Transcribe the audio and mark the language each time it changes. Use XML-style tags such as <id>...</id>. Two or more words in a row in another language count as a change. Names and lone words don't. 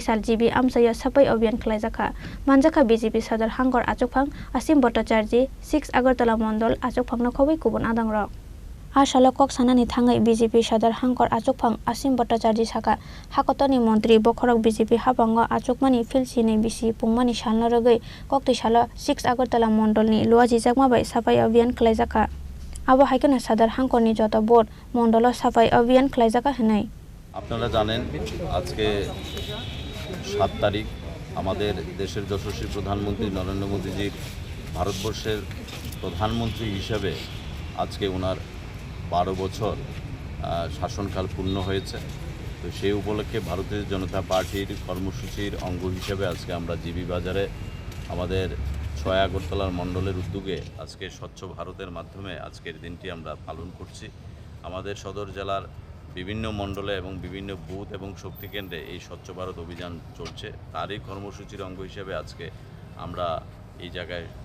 <trp>Sal GB Amsaya Sapai Obyan Klaijaka Manjaka BJP Sadar Hangor Achokphang Asim Bhattacharjee 6 Agartala Mondol Achokphangno Khowai Kubun Adangrok Asalo kok sanani thangai BJP Sadar Hangor Achokphang Asim Bhattacharjee Saka Hakotoni Mantri Bokhorak BJP Hapongo Achokmani Filsene BC Pungmani Salna Ragai Kokti Sala 6 Agartala Mondolni Loaji Jagmabai Sapai Obyan Klaijaka Abo haikena Sadar Hangkorni joto board Mondolo Sapai Obyan Klaijaka henai</trp> <bn>আপনারা জানেন আজকে 7 তারিখ আমাদের দেশের যশস্বী প্রধানমন্ত্রী নরেন্দ্র মোদীজির ভারতবর্ষের প্রধানমন্ত্রী হিসেবে আজকে ওনার 12 বছর শাসনকাল পূর্ণ হয়েছে তো সেই উপলক্ষে ভারতীয় জনতা পার্টির কর্মসূচির অঙ্গ হিসেবে আজকে আমরা জিবি বাজারে আমাদের 6 আগরতলার মণ্ডলের উদ্যোগে আজকে স্বচ্ছ ভারতের মাধ্যমে আজকের দিনটি আমরা পালন করছি আমাদের সদর জেলার বিভিন্ন মণ্ডলে এবং বিভিন্ন বুথ এবং শক্তি কেন্দ্রে এই স্বচ্ছ ভারত অভিযান চলছে তারই কর্মসূচির অঙ্গ হিসেবে আজকে আমরা এই জায়গায়</bn>